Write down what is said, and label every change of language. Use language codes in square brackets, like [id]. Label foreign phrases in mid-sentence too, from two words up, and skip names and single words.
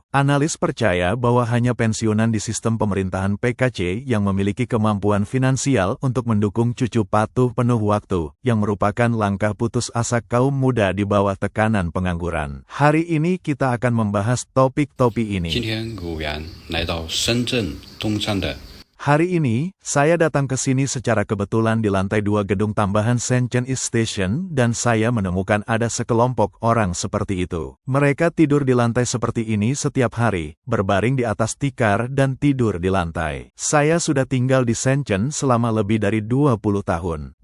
[id] Analis percaya bahwa hanya pensiunan di sistem pemerintahan PKC yang memiliki kemampuan finansial untuk mendukung cucu patuh penuh waktu, yang merupakan langkah putus asa kaum muda di bawah tekanan pengangguran. Hari ini kita akan membahas topik-topik ini. [zh] 今天鲁源来到深圳东山的 [id] Hari ini, saya datang ke sini secara kebetulan di lantai 2 gedung tambahan Shenzhen East Station dan saya menemukan ada sekelompok orang seperti itu. Mereka tidur di lantai seperti ini setiap hari, berbaring di atas tikar dan tidur di lantai. Saya sudah tinggal di Shenzhen selama lebih dari 20 tahun.